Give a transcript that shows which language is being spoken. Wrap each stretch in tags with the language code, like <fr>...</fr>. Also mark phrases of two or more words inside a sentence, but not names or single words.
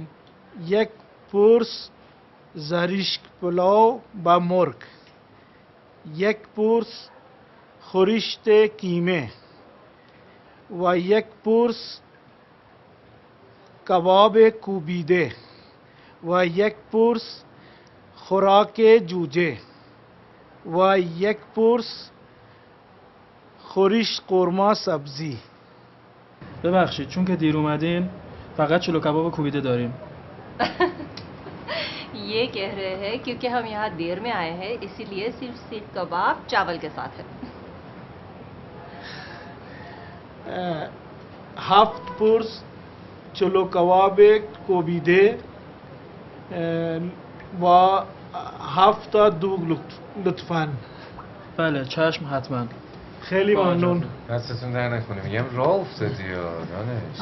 <fa>یک پرس زرشک پلو با مرغ، یک پرس خورشت کیمه و یک پرس کباب کوبیده و یک پرس خوراک جوجه و یک پرس خورش قورمه سبزی. ببخشید چون که دیر اومدین فقط چلو کباب کوبیده داریم.</fa> <hi>ये कह रहे हैं क्योंकि हम यहाँ देर में आए हैं इसीलिए सिर्फ सीख कबाब चावल के साथ है.</hi> <fa>7 پرس چلو کباب کوبیده و 7 تا دوغ لطفاً. بله چشم حتما. خیلی ممنون. دستتون در نکنه، میگم راه افتادی یا دانش.</fa>